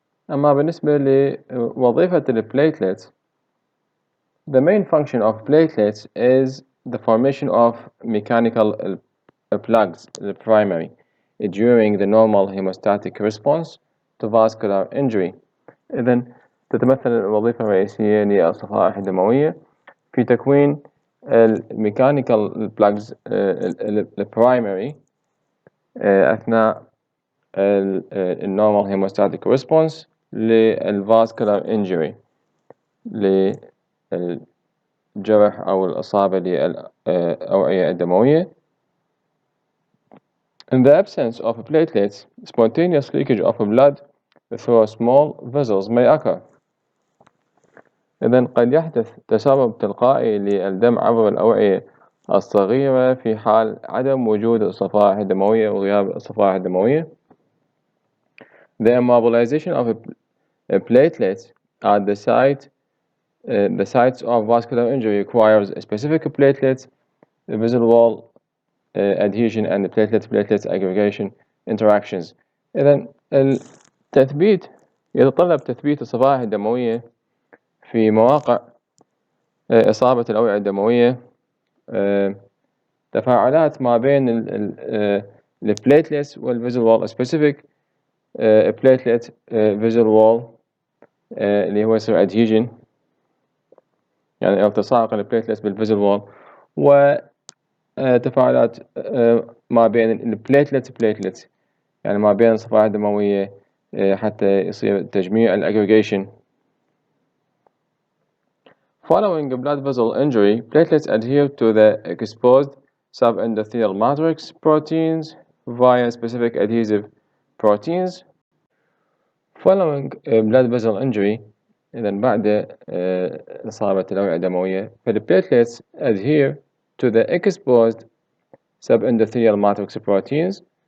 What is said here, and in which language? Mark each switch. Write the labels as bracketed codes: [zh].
[ar] أما بالنسبة لوظيفة البليتلتس، [en] the main function of platelets is the formation of mechanical plugs, the primary, during the normal hemostatic response to vascular injury. [ar] إذن تتمثل الوظيفة الرئيسية للصفائح الدموية في تكوين الميكانيكال plugs البرايمري أثناء النورمال هيموستاتيك ريسبونس للفاسكولار انجري، للجرح أو الإصابة للأوعية الدموية. [en] In the absence of platelets, spontaneous leakage of blood through small vessels may occur. [ar] إذن قد يحدث تسرب تلقائي للدم عبر الأوعية الصغيرة في حال عدم وجود الصفائح الدموية وغياب الصفائح الدموية. [en] The immobilization of platelets at the sites of vascular injury requires specific platelets, vessel wall adhesion and platelet aggregation interactions. [ar] إذن التثبيت يتطلب تثبيت الصفائح الدموية في مواقع إصابة الأوعية الدموية، تفاعلات ما بين البليتلتس والفيزل وول، [en] specific platelet vessel wall [ar] اللي هو يصير adhesion، يعني التصاق البليتلتس بالفيزل وول، وتفاعلات ما بين البليتلتس يعني ما بين الصفائح الدموية حتى يصير تجميع aggregation. [en] Following a blood vessel injury, platelets adhere to the exposed subendothelial matrix proteins via specific adhesive proteins. Following a blood vessel injury، [ar] إذن بعد إصابة الأوعية الدموية، [en] platelets adhere to the exposed subendothelial matrix proteins.